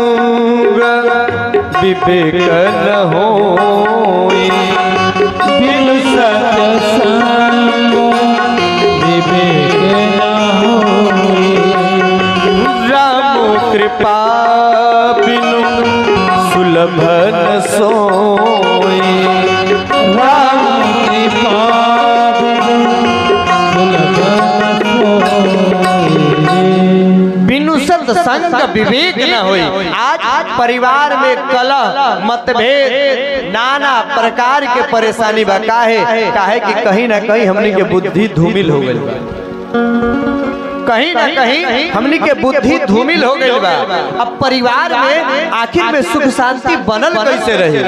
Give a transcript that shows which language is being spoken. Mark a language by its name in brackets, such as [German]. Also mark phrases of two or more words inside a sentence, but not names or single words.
[Awadhi] विवेक न होई, बिनु सत्संग विवेक न होई, कृपा बिनु सुलभ न सोई, राम कृपा बिनु सत्संग विवेक न होई। [Bhojpuri] आज परिवार में कलह मतभेद नाना प्रकार के परेशानी बा, काहे कि कहीं ना कहीं हमनी के बुद्धि धूमिल हो गई बा, कहीं ना कहीं हमनी के बुद्धि धूमिल हो गई बा। अब परिवार में आखिर में सुख शांति बनल कैसे रही?